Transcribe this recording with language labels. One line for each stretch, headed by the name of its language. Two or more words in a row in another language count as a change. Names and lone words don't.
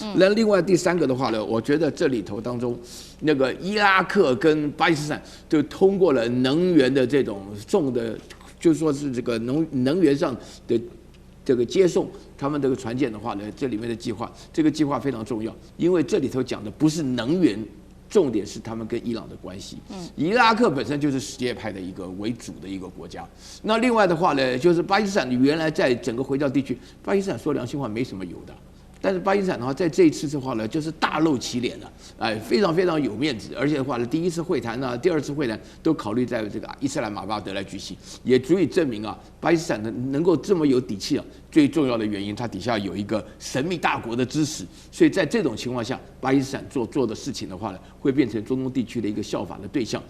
Chinese: 那另外第3個的話呢，我覺得這裡頭當中，那個伊拉克跟巴基斯坦就通過了能源的這種重的，就是說是這個能源上的這個接送他們這個船艦的話呢，這裡面的計劃，這個計劃非常重要，因為這裡頭講的不是能源。重點是他們跟伊朗的關係。伊拉克本身就是什葉派的一個為主的一個國家。那另外的話呢，就是巴基斯坦原來在整個回教地區，巴基斯坦說良心話沒什麼油的。但是巴基斯坦的話，在這一次的話呢，就是大露其臉了，哎，非常非常有面子，而且的話呢，第1次會談呢，第2次會談都考慮在這個伊斯蘭馬巴德來舉行，也足以證明啊，巴基斯坦能夠這麼有底氣啊，最重要的原因，它底下有一個神秘大國的支持，所以在這種情況下，巴基斯坦做的事情的話呢，會變成中東地區的一個效法的對象。